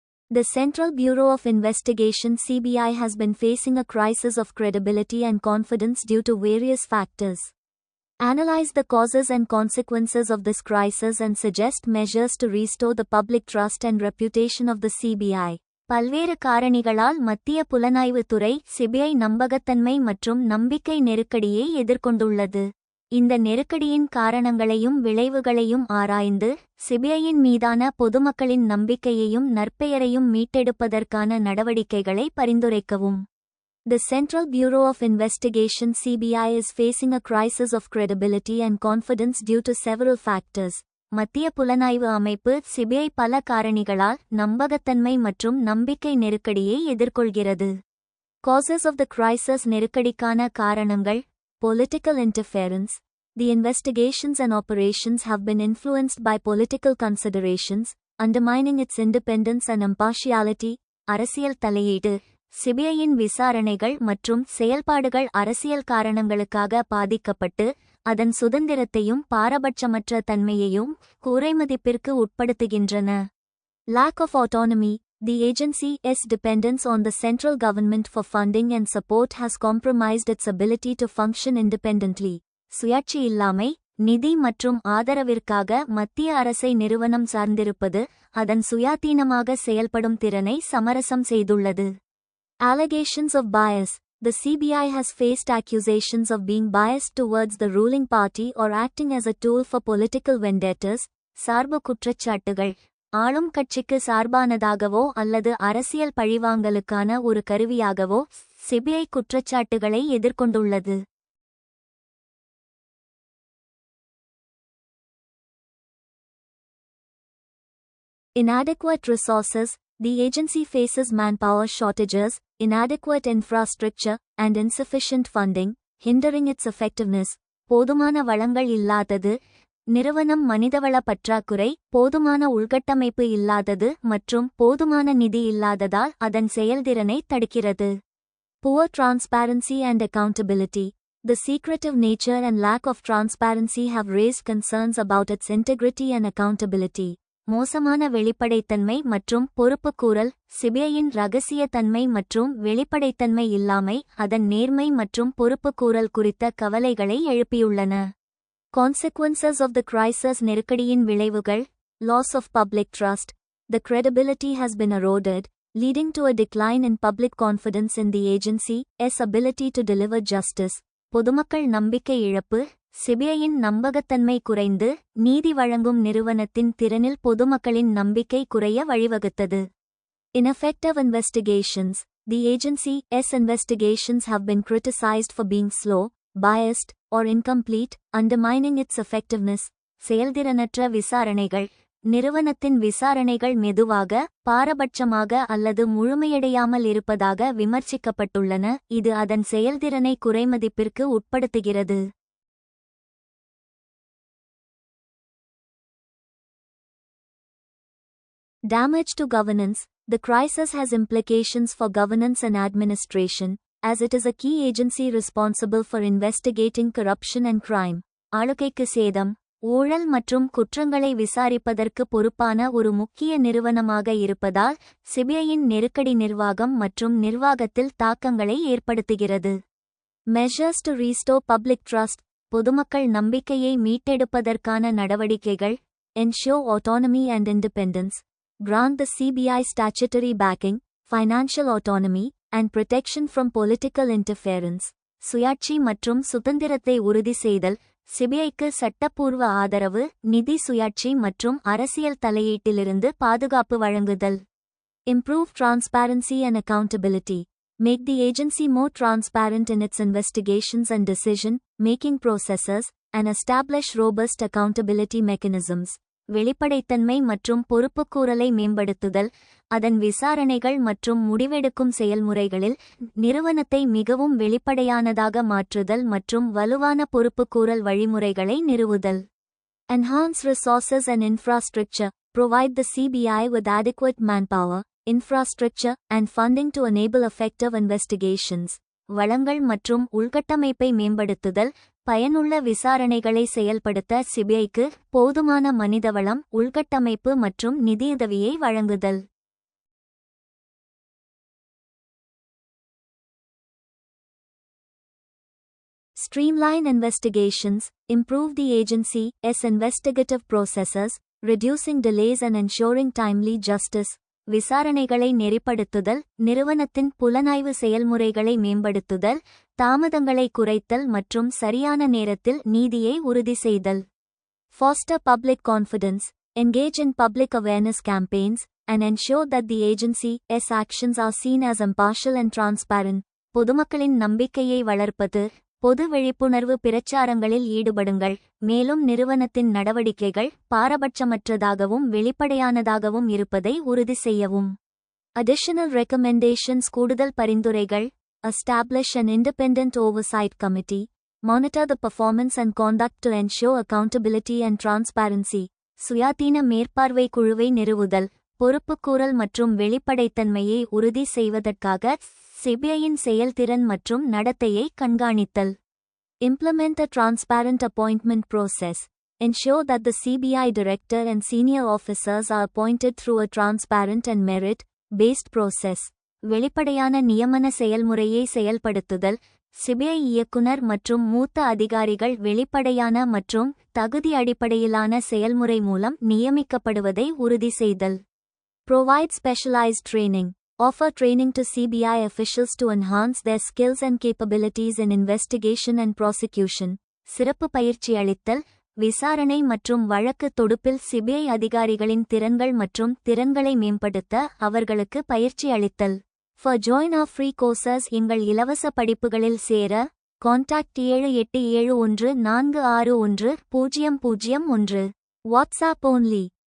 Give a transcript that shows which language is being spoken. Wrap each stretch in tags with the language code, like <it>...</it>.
<en>The Central Bureau of Investigation (CBI) has been facing a crisis of credibility and confidence due to various factors. Analyze the causes and consequences of this crisis and suggest measures to restore the public trust and reputation of the CBI.</en> <ta>பல்வேறு காரணிகளால் மத்திய புலனாய்வு துறை CBI நம்பகத்தன்மை மற்றும் நம்பிக்கை நெருக்கடியை எதிர்கொண்டுள்ளது. இந்த நெருக்கடியின் காரணங்களையும் விளைவுகளையும் ஆராய்ந்து சிபிஐயின் மீதான பொதுமக்களின் நம்பிக்கையையும் நற்பெயரையும் மீட்டெடுப்பதற்கான நடவடிக்கைகளை பரிந்துரைக்கவும்.</ta> <en>The Central Bureau of Investigation (CBI) is facing a crisis of credibility and confidence due to several factors.</en> <ta>மத்திய புலனாய்வு அமைப்பு சிபிஐ பல காரணிகளால் நம்பகத்தன்மை மற்றும் நம்பிக்கை நெருக்கடியை எதிர்கொள்கிறது.</ta> <en>Causes of the crisis</en> <ta>நெருக்கடிக்கான காரணங்கள்</ta> <en>Political interference. The investigations and operations have been influenced by political considerations, undermining its independence and impartiality.</en> <ta>அரசியல் தலையீடு சிபிஐயின் விசாரணைகள் மற்றும் செயல்பாடுகள் அரசியல் காரணங்களுக்காக பாதிக்கப்பட்டு அதன் சுதந்திரத்தையும் பாரபட்சமற்ற தன்மையையும் குறைமதிப்பிற்கு உட்படுத்துகின்றன.</ta> <en>Lack of autonomy. The agency's dependence on the central government for funding and support has compromised its ability to function independently.</en> <ta>சுயாட்சி இல்லாமை நிதி மற்றும் ஆதரவிற்காக மத்திய அரசை நிறுவனம் சார்ந்திருப்பது அதன் சுயாதீனமாக செயல்படும் திறனை சமரசம் செய்துள்ளது.</ta> <en>Allegations of bias. The CBI has faced accusations of being biased towards the ruling party or acting as a tool for political vendettas.</en> <ta>சார்பு குற்றச்சாட்டுகள் ஆளும் கட்சிக்கு சார்பானதாகவோ அல்லது அரசியல் பழிவாங்கலுக்கான ஒரு கருவியாகவோ சிபிஐ குற்றச்சாட்டுகளை எதிர்கொண்டுள்ளது.</ta> <en>Inadequate resources. The agency faces manpower shortages, inadequate infrastructure, and insufficient funding, hindering its effectiveness.</en> <ta>போதுமான வளங்கள் இல்லாதது நிறுவனம் மனிதவள பற்றாக்குறை போதுமான உள்கட்டமைப்பு இல்லாதது மற்றும் போதுமான நிதி இல்லாததால் அதன் செயல்திறனை தடுக்கிறது.</ta> <en>Poor transparency and accountability. The secretive nature and lack of transparency have raised concerns about its integrity and accountability.</en> <ta>மோசமான வெளிப்படைத்தன்மை மற்றும் பொறுப்புக்கூறல் சிபிஐயின் இரகசிய தன்மை மற்றும் வெளிப்படைத்தன்மை இல்லாமை அதன் நேர்மை மற்றும் பொறுப்புக்கூறல் குறித்த கவலைகளை எழுப்பியுள்ளன.</ta> <en>Consequences of the crisis</en> <ta>நெருக்கடியின் விளைவுகள்</ta> <en>Loss of public trust. The credibility has been eroded, leading to a decline in public confidence in the agency's ability to deliver justice.</en> <ta>பொதுமக்கள் நம்பிக்கை இழப்பு சிபிஐயின் நம்பகத்தன்மை குறைந்து நீதி வழங்கும் நிறுவனத்தின் திறனில் பொதுமக்களின் நம்பிக்கை குறைய வழிவகுத்தது.</ta> <en>Ineffective investigations. The agency's investigations have been criticized for being slow, biased, or incomplete, undermining its effectiveness.</en> <ta>செயல்திறனற்ற விசாரணைகள் நிறுவனத்தின் விசாரணைகள் மெதுவாக பாரபட்சமாக அல்லது முழுமையடையாமல் இருப்பதாக விமர்சிக்கப்பட்டுள்ளன இது அதன் செயல்திறனை குறைமதிப்பிற்கு உட்படுத்துகிறது.</ta> <en>Damage to governance. The crisis has implications for governance and administration, as it is a key agency responsible for investigating corruption and crime.</en> <ta>ஆளுகைக்கு சேதம், ஊழல் மற்றும் குற்றங்களை விசாரிப்பதற்கு பொறுப்பான ஒரு முக்கிய நிறுவனமாக இருப்பதால் சிபிஐயின் நெருக்கடி நிர்வாகம் மற்றும் நிர்வாகத்தில் தாக்கங்களை ஏற்படுத்துகிறது.</ta> <en>Measures to restore public trust,</en> <ta>பொதுமக்கள் நம்பிக்கையை மீட்டெடுப்பதற்கான நடவடிக்கைகள்.</ta> <en>Ensure autonomy and independence. Grant the CBI statutory backing, financial autonomy, and protection from political interference.</en> <ta>சுயாட்சி மற்றும் சுதந்திரத்தை உறுதி செய்தல். சிபிஐக்கு சட்டப்பூர்வ ஆதரவு, நிதி சுயாட்சி மற்றும் அரசியல் தலையீட்டிலிருந்து பாதுகாப்பு வழங்குதல்.</ta> <en>Improve transparency and accountability. Make the agency more transparent in its investigations and decision-making processes, and establish robust accountability mechanisms.</en> <ta>வெளிப்படைத்தன்மை மற்றும் பொறுப்புக்கூறலை மேம்படுத்துதல், அதன் விசாரணைகள் மற்றும் முடிவெடுக்கும் செயல்முறைகளில் நிறுவனத்தை மிகவும் வெளிப்படையானதாக மாற்றுதல் மற்றும் வலுவான பொறுப்புக்கூறல் வழிமுறைகளை நிறுவுதல்.</ta> <en>Enhance resources and infrastructure. Provide the CBI with adequate manpower, infrastructure, and funding to enable effective investigations.</en> <ta>வளங்கள் மற்றும் உள்கட்டமைப்பை மேம்படுத்துதல், பயனுள்ள விசாரணைகளை செயல்படுத்த சிபிஐக்கு போதுமான மனிதவளம், உள்கட்டமைப்பு மற்றும் நிதியுதவியை வழங்குதல்.</ta> <en>Streamline investigations, improve the agency's investigative processes, reducing delays and ensuring timely justice.</en> <ta>விசாரணைகளை நெறிப்படுத்துதல், நிறுவனத்தின் புலனாய்வு செயல்முறைகளை மேம்படுத்துதல், தாமதங்களை குறைத்தல் மற்றும் சரியான நேரத்தில் நீதியை உறுதி செய்தல்.</ta> <en>Foster public confidence. Engage in public awareness campaigns, and ensure that the agency's actions are seen as impartial and transparent.</en> <ta>பொதுமக்களின் நம்பிக்கையை வளர்ப்பது. பொது விழிப்புணர்வு பிரச்சாரங்களில் ஈடுபடுங்கள், மேலும் நிறுவனத்தின் நடவடிக்கைகள் பாரபட்சமற்றதாகவும் வெளிப்படையானதாகவும் இருப்பதை உறுதி செய்யவும்.</ta> <en>Additional recommendations.</en> <ta>கூடுதல் பரிந்துரைகள்.</ta> <en>Establish an independent oversight committee. Monitor the performance and conduct to ensure accountability and transparency.</en> <ta>சுயாதீன மேற்பார்வை குழுவை நிறுவுதல், பொறுப்புக்கூறல் மற்றும் வெளிப்படைத்தன்மையை உறுதி செய்வதற்காக சிபிஐயின் செயல்திறன் மற்றும் நடத்தையை கண்காணித்தல்.</ta> <en>Implement a transparent appointment process. Ensure that the CBI director and senior officers are appointed through a transparent and merit-based process.</en> <ta>வெளிப்படையான நியமன செயல்முறையை செயல்படுத்துதல், சிபிஐ இயக்குனர் மற்றும் மூத்த அதிகாரிகள் வெளிப்படையான மற்றும் தகுதி அடிப்படையிலான செயல்முறை மூலம் நியமிக்கப்படுவதை உறுதி செய்தல்.</ta> <en>Provide specialized training. Offer training to CBI officials to enhance their skills and capabilities in investigation and prosecution.</en> <ta>சிறப்பு பயிற்சி அளித்தல், விசாரணை மற்றும் வழக்கு தொடுப்பில் சிபிஐ அதிகாரிகளின் திறன்கள் மற்றும் திறன்களை மேம்படுத்த அவர்களுக்கு பயிற்சி அளித்தல்.</ta> <en>For join our free courses.</en> <ta>எங்கள் இலவச படிப்புகளில் சேர</ta> <en>Contact 7871461001. WhatsApp only.</en>